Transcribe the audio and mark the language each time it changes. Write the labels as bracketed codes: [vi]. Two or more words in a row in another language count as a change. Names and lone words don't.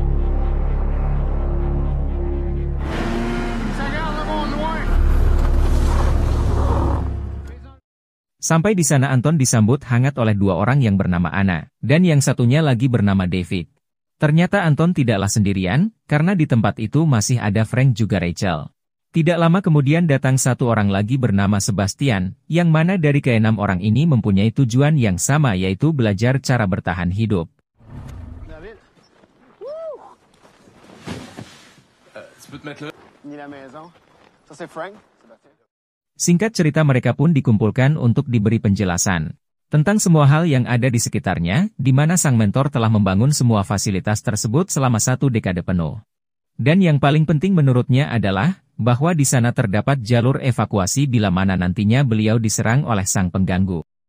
[id] Sampai di sana Anton disambut hangat oleh dua orang yang bernama Anna, dan yang satunya lagi bernama David. Ternyata Anton tidaklah sendirian, karena di tempat itu masih ada Frank juga Rachel. Tidak lama kemudian datang satu orang lagi bernama Sebastian, yang mana dari keenam orang ini mempunyai tujuan yang sama yaitu belajar cara bertahan hidup. [fr] David? Tu peux te mettre là? Ni la maison. Ça c'est Frank. [id] Singkat cerita mereka pun dikumpulkan untuk diberi penjelasan tentang semua hal yang ada di sekitarnya, di mana sang mentor telah membangun semua fasilitas tersebut selama 1 dekade penuh. Dan yang paling penting menurutnya adalah, bahwa di sana terdapat jalur evakuasi bila mana nantinya beliau diserang oleh sang pengganggu.